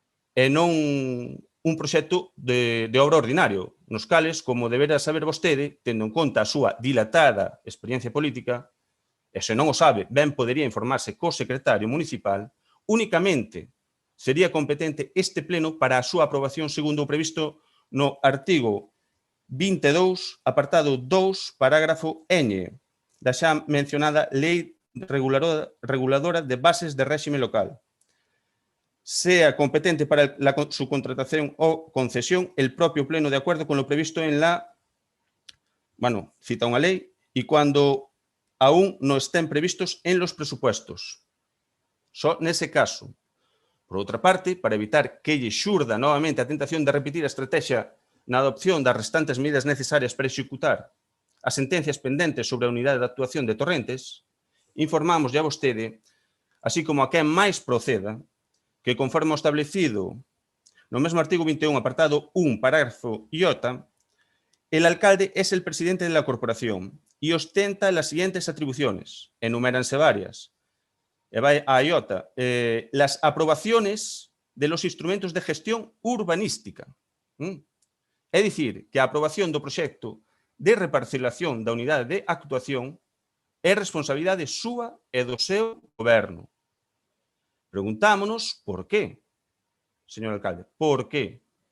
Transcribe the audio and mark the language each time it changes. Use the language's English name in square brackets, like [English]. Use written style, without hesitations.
[Galician] e non un proxecto de obra ordinario, nos cales, como deberá saber vostede, tendo en conta a súa dilatada experiencia política, e se non o sabe, ben podería informarse co secretario municipal, únicamente sería competente este pleno para a súa aprobación segundo o previsto no artigo 22, apartado 2, parágrafo Ñ, da xa mencionada Lei Reguladora de Bases de Réxime Local. [Spanish] Sea competente para la subcontratación o concesión el propio pleno de acuerdo con lo previsto en la, [Galician] cita unha lei, [Spanish] y cuando aún no estén previstos en los presupuestos. [Galician] Só nese caso. Por outra parte, para evitar que lle xurda novamente a tentación de repetir a estrategia na adopción das restantes medidas necesarias para executar as sentencias pendentes sobre a unidade de actuación de Torrentes, informamos a vostede, así como a quen máis proceda, que conforme ao establecido no mesmo artigo 21, apartado 1, parágrafo J, [Spanish] el alcalde es el presidente de la corporación y ostenta las siguientes atribuciones. [Galician] Enuméranse varias. [Spanish] Iota, las aprobaciones de los instrumentos de gestión urbanística. [Galician] É dicir, que a aprobación do proxecto de reparcelación da unidade de actuación é responsabilidade súa e do seu goberno. Preguntámonos por qué, señor alcalde, por qué?